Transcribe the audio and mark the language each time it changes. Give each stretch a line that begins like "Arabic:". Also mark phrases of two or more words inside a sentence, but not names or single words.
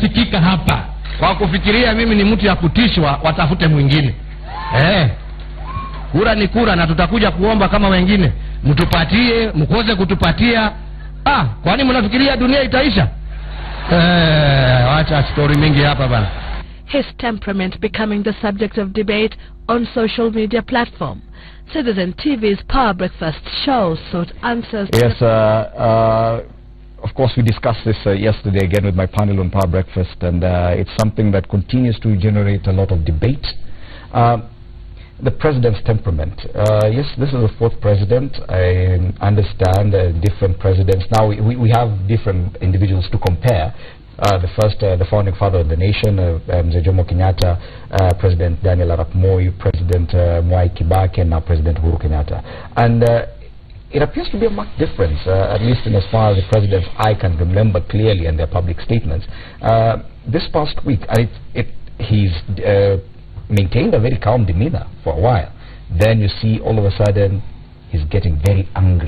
Swahili: Kwa kufikiria mimi ni mtu ya kutishwa, watafute mwingine. Kura ni kura na tutakuja kuomba kama wengine. Mtupatie, mkose kutupatia. Kwani mnafikiria dunia itaisha? Wacha story mingi hapa bana.
English: His temperament becoming the subject of debate on social media platform. Citizen TV's Power Breakfast show sought answers. Yes, of course we discussed this yesterday again with my panel on Power Breakfast, and it's something that continues to generate a lot of debate. The president's temperament. Yes, this is the fourth president. I understand different presidents. Now we have different individuals to compare. The first, the founding father of the nation, Mzee Jomo Kenyatta, President Daniel Arap Moi, President Mwai Kibaki, and now President Uhuru Kenyatta. And it appears to be a marked difference, at least in as far as the presidents I can remember clearly in their public statements. This past week, he's maintained a very calm demeanor for a while. Then you see all of a sudden he's getting very angry.